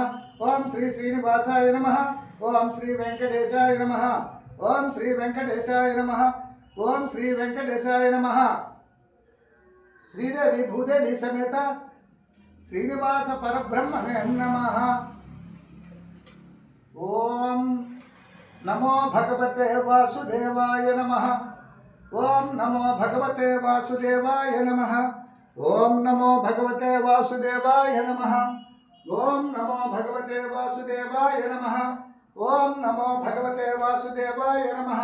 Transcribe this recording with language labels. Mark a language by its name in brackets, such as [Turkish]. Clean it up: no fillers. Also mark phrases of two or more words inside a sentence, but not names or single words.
[Sanskrit] ओं श्री श्रीनिवासाय नमः। ओं श्री वेङ्कटेशाय नमः. ओं श्री वेङ्कटेशाय नमः। ओं श्री वेङ्कटेशाय नमः. श्रीदेवि भूदेवि समेत श्रीनिवास परब्रह्मणे नमः. ओं नमो भगवते वासुदेवाय नमः. ओं नमो भगवते वासुदेवाय नमः. ओं नमो भगवते वासुदेवाय नमः. ओं नमो भगवते वासुदेवाय नमः. ओं नमो भगवते वासुदेवाय नमः.